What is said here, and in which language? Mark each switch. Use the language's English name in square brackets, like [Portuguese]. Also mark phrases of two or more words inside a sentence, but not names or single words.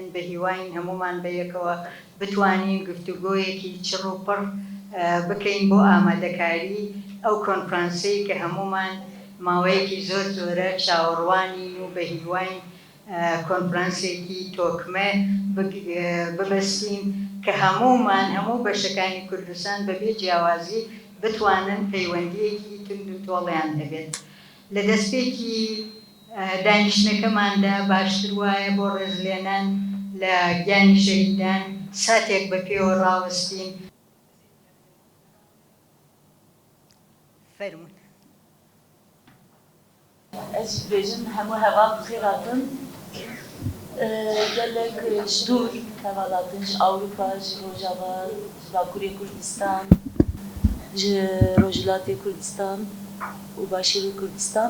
[Central Kurdish] بە هیواین هەمومان بەیەکەوە بتوانین گفتوگۆیەکی چڕ و پڕ بکەین بۆ ئامادەکاری ئەو کۆنفرانسەی کە هەمومان ماوەیەکی زۆر زۆرە چاوەڕوانین و بە هیواین کۆنفرانسێکی تۆکمە ببەستین کە هەمومان هەموو بەشەکانی کوردستان بەبێ جیاوازی بتوانن پەیوەندیەکی تند و تۆڵیان هەبێت. لە دەستپێکی دانیشتنەکەماندا باشتر وایە بۆ ڕێزلێنان لە گیانی شەهیدان ساتێک بە پێوە ڕاوەستین. فەرموون. [Kurdish] Ez bêjim hemû hevan bixêr hatin. Gelek ji dûr heval hatin ji Ewropa, ji Rojava, ji Bakurê Kurdistan, ji Rojhilatê Kurdistan û Başêrê Kurdistan.